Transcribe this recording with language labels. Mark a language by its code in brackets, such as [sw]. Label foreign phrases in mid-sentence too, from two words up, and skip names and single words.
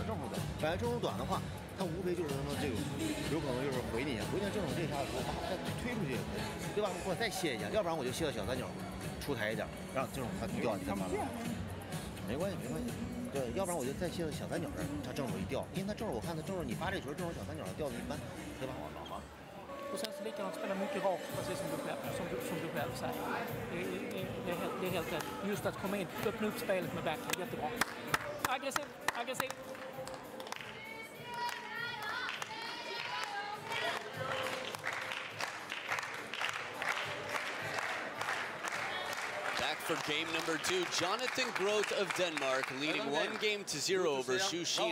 [zh] 正手短，摆到正手短的话，它无非就是什么这个，有可能就是回你，回你正手这下子，我把它推出去也可以，对吧？或者再卸一下，要不然我就卸到小三角，出台一点，让这种它掉你干嘛？没关系，没关系。对，要不然我就再卸到小三角这儿，它正手一掉，因为它正手我看它正手，你发这球正手小三角掉的一般，对吧？ [sv] Och sen så likadant spela mycket rakt, precis som du själv säger. Det är helt rätt. Just att komma in, öppna upp spelet med backhand, jättebra. Aggressiv, aggressiv. [en] Back for game number 2. Jonathan GROTH of Denmark leading 1-0 over Xu Xin.